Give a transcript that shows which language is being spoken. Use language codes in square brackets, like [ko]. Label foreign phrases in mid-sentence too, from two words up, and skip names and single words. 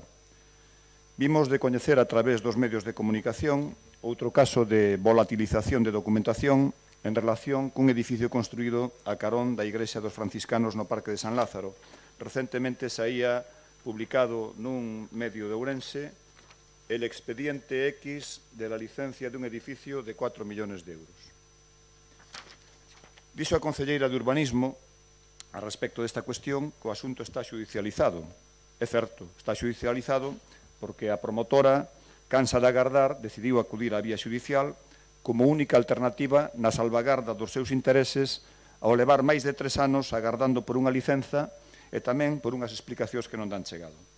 [gl] Vimos de coñecer a través dos medios de comunicación outro caso de volatilización de documentación en relación cun edificio construído a carón da Igrexa dos Franciscanos no Parque de San Lázaro. Recentemente saía publicado nun medio de Ourense [es] el expediente X de la licencia de un edificio de 4 millones de euros. [gl] Dixo a concelleira de Urbanismo, a respecto desta cuestión, que o asunto está xudicializado. É certo, está xudicializado porque a promotora, cansa de agardar, decidiu acudir á vía xudicial como única alternativa na salvagarda dos seus intereses ao levar máis de 3 anos agardando por unha licenza e tamén por unhas explicacións que non dan chegado.